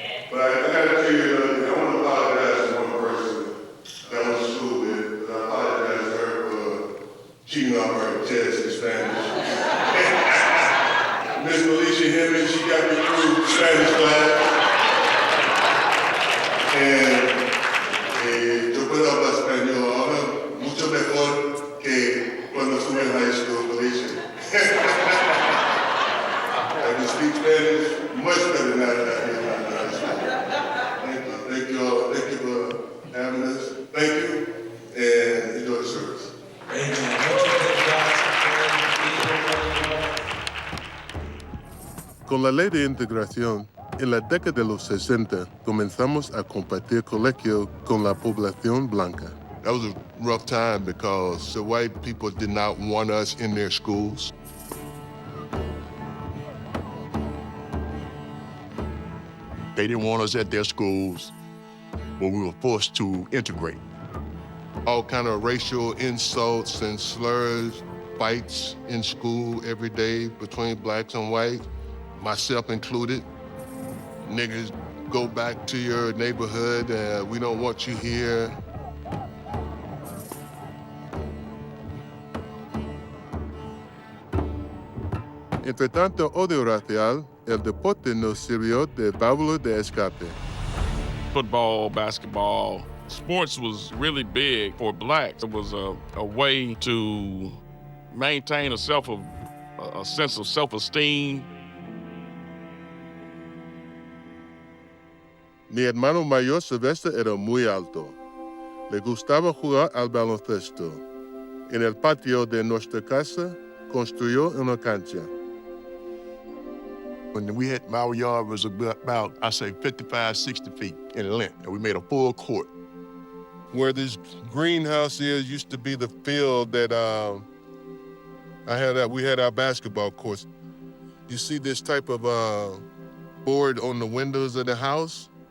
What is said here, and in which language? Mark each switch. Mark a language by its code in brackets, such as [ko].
[en] But I gotta tell you, I want to apologize to one person that I went to school with, but I apologize to her for cheating off her test in Spanish. Miss Alicia Hemmings, she got me through Spanish class. [es] And yo puedo hablar español ahora mucho mejor que cuando estuve en [en] high school, [es] Alicia. [en] I can speak Spanish much better than I did in high school. Thank you all. Thank you for having us. Thank you, and enjoy the service. [es] Con la ley de integración, en la década de los 60 comenzamos a compartir colegio con la población blanca. [en] That was a rough time because the white people did not want us in their schools. They didn't want us at their schools, but we were forced to integrate. All kind of racial insults and slurs, fights in school every day between blacks and whites, myself included. Niggas, go back to your neighborhood, we don't want you here. [es] Entre tanto odio racial, el deporte nos sirvió de válvula de escape. [en] Football, basketball, sports was really big for blacks. It was a way to maintain a sense of self-esteem. [es] Mi hermano mayor Silvestre era muy alto. Le gustaba jugar al baloncesto. En el patio de nuestra casa construyó una cancha. [en] When we had, our yard was about, I say, 55, 60 feet in length, and we made a full court. Where this greenhouse is used to be the field that we had our basketball courts. You see this type of board on the windows of the house?